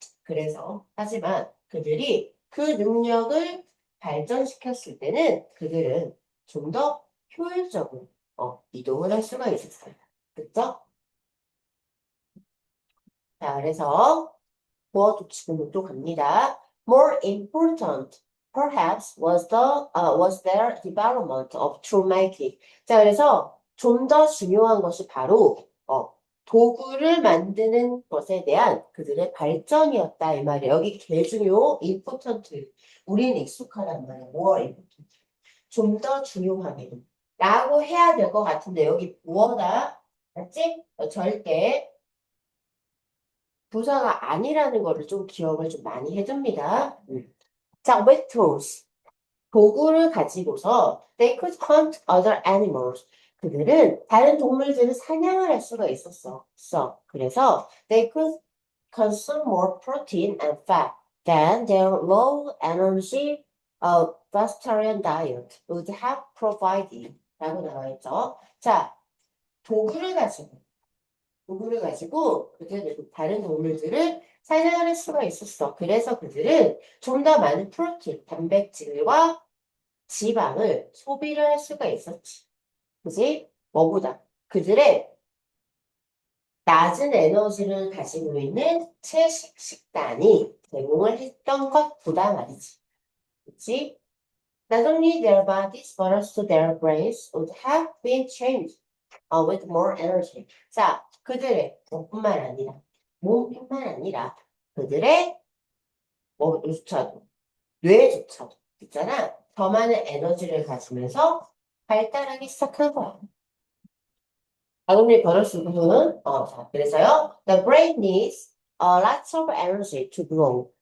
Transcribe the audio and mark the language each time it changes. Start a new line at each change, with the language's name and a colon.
Korean: 그래서 하지만 그들이 그 능력을 발전시켰을 때는 그들은 좀 더 효율적으로 이동을 할 수가 있었어요. 그쵸? 자, 그래서 뭐 지금 또 갑니다.
English: More important, perhaps, was their development of toolmaking.
Korean: 자, 그래서 좀 더 중요한 것이 바로 도구를 만드는 것에 대한 그들의 발전이었다 이 말이에요. 여기 개 중요, important. 우리는 익숙하단 말이에요. more important. 좀 더 중요하게. 라고 해야 될 것 같은데 여기 뭐다? 맞지? 절대 부사가 아니라는 거를 좀 기억을 좀 많이 해줍니다.
English: 자, with tools. 도구를 가지고서 they could hunt other animals.
Korean: 그들은 다른 동물들을 사냥을 할 수가 있었어.
English: 그래서 they could consume more protein and fat than their low energy vegetarian diet would have provided. 라고 나와 있죠. 자, 도구를 가지고
Korean: 도구를 가지고 그들을 다른 동물들을 사냥할 수가 있었어. 그래서 그들은 좀 더 많은 프로틴, 단백질과 지방을 소비를 할 수가 있었지. 그지? 뭐보다 그들의 낮은 에너지를 가지고 있는 채식 식단이 제공을 했던 것보다 말이지. 그치?
English: Not only their bodies, but also their brains would have been changed with more energy.
Korean: 자, 그들의 몸뿐만 아니라, 몸뿐만 아니라, 그들의 뭐조차도, 뇌조차도, 있잖아. 더 많은 에너지를 가지면서 발달하기 시작한 거야. 자동리 버릇 부분은, 자, 그래서요.
English: The brain needs a lot of energy to grow.